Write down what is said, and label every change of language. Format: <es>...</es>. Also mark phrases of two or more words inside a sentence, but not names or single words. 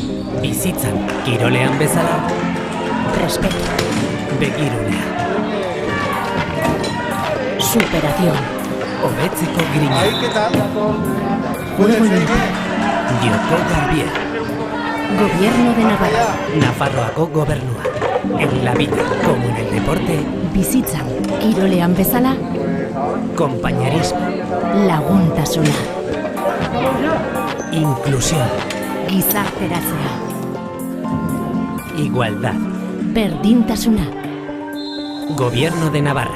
<eu>Bizitzan, kirolean bezala,</eu> <es>respeto,</es> <eu>begirunea,</eu> <es>superación,</es> <eu>hobetzeko grina,</eu> <es>¿Qué tal? juego limpio,</es> <eu>joko garbia,</eu> <es>gobierno de Navarra,</es> <eu>Nafarroako gobernua.</eu> <es>En la vida, como en el deporte,</es> <eu>bizitzan, kirolean bezala,</eu> <es>compañerismo,</es> <eu>laguntasuna,</eu> <es>inclusión,</es> <eu>gizarteratzea,</eu> <es>igualdad.</es> <eu>berdintasuna,</eu> <es>Gobierno de Navarra.</es>